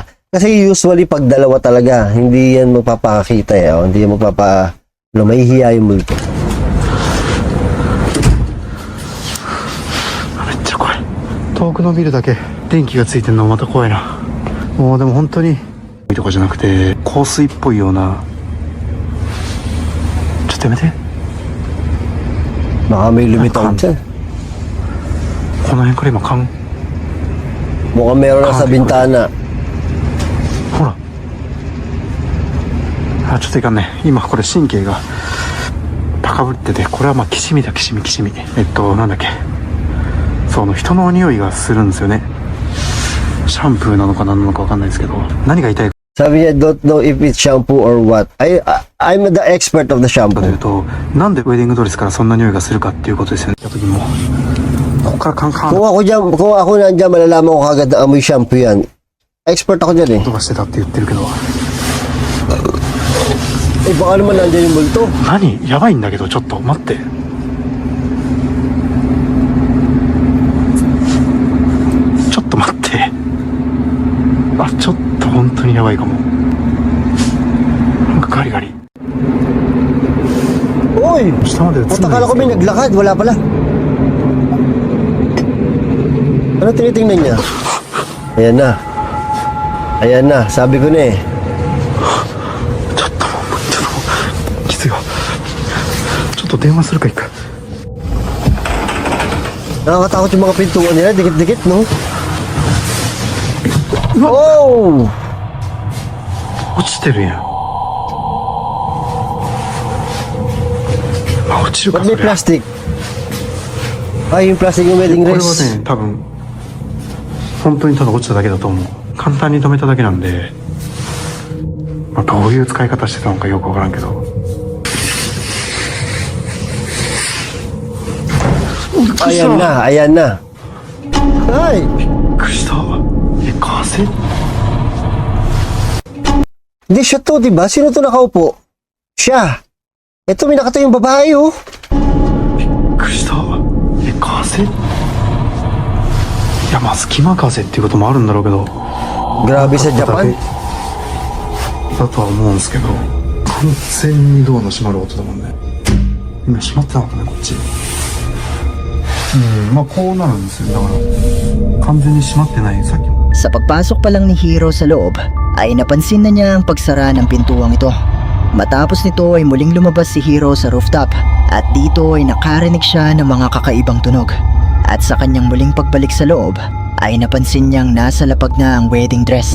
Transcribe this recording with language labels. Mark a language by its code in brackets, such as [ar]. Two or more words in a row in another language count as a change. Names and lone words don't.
[tl] Kasi usually pag dalawa talaga, hindi yan magpapakita eh. O, hindi yan mahihiya yung multo. [ja] めっちゃ怖い。遠くのビルだけ電気がついてるのまた怖いな。もうでも本当にとかじゃなくて香水っぽいような。ちょっとやめて。 [tl] Baka may lumitaw dyan. [ja] この辺から今缶。 [tl] Mukhang meron na sa bintana. [ja] ほら。あ、ちょっといかんね。今これ神経が高ぶってて、これはまあきしみだ、きしみ。なんだっけ。その人の匂いがするんですよね。シャンプーなのか何なのかわかんないですけど、何が痛いか [tl] Sabi niya, [en] don't know if it's shampoo or what. I'm the expert of the [ja] という [en] shampoo. [ja] と、なんでウェディングドレスからそんな匂いがするかっていうことですよね。やった時も、ここからカンカン [tl] Kung ako nandiyan, malalaman ko kagad na amoy shampoo yan. Expert ako dyan eh. [ja] 音がしてたって言ってるけど、 [tl] Eh, baka naman nandiyan yung multo. [ja] 何やばいんだけど、ちょっと待って。ちょっと待って。あ、ちょっと本当にやばいかも。なんかガリガリ。 Uy! 下まで映んないんです [tl] At akala ko [ja] け [tl] may [ja] ど [tl] naglakad, wala pala. Ano tinitingnan niya? Ayan na. Ayan na, sabi ko na eh. [ja] ちょっときついわ。ちょっと電話するか一回。 [tl] Nakakatakot yung mga pintuan nila, dikit-dikit, no? Oh! [ja] 落ちてるやん。まあ落ちるか [tl] Ba't [ja] そ [tl] may [ja] りゃ。 [tl] plastic? Ay, yung plastic yung [ja] こ [tl] wedding [ja] れは [tl] dress. [ja] ね、多分本当にただ落ちただけだと思う。簡単に止めただけなんで、まあ、どういう使い方してたのかよくわからんけど。 [tl] Ayan na, ayan na. Ay! [ja] びっくりした。え、風？ [tl] Hindi siya to, diba? Sino to nakaupo? Siya. Ito, may nakatayong babae, oh. [ja] びっくりした。え、風？いや、まあ隙間風っていうこともあるんだろうけど。 [tl] Grabe sa Japan. [ja] だとは思うんですけど、完全にドアの閉まる音だもんね。今閉まってなかったね、こっち。まあこうなるんですよ。だから完全に閉まってない。さっきも [tl] Sa pagpasok pa lang ni Hiro sa loob, ay napansin na niya ang pagsara ng pintuang ito. Matapos nito ay muling lumabas si Hiro sa rooftop at dito ay nakarinig siya ng mga kakaibang tunog. At sa kanyang muling pagbalik sa loob, ay napansin niyang nasa lapag na ang [en] wedding dress.